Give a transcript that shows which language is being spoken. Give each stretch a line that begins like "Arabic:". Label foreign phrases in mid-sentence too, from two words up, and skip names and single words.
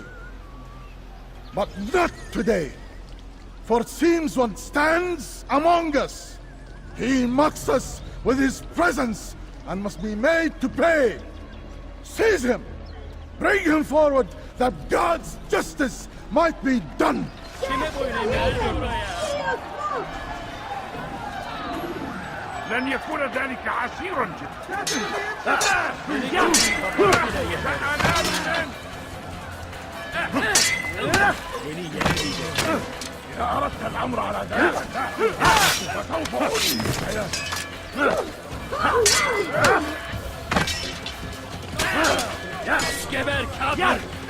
English: But not today, for it seems one stands among us. He mocks us with his presence and must be made to pay. Seize him! Bring him forward, that God's justice might be done!
Arabic: لن يكون ذلك عسيرا جدا. إذا أردت الأمر على ذلك فسوف
Turkish: geber kafir!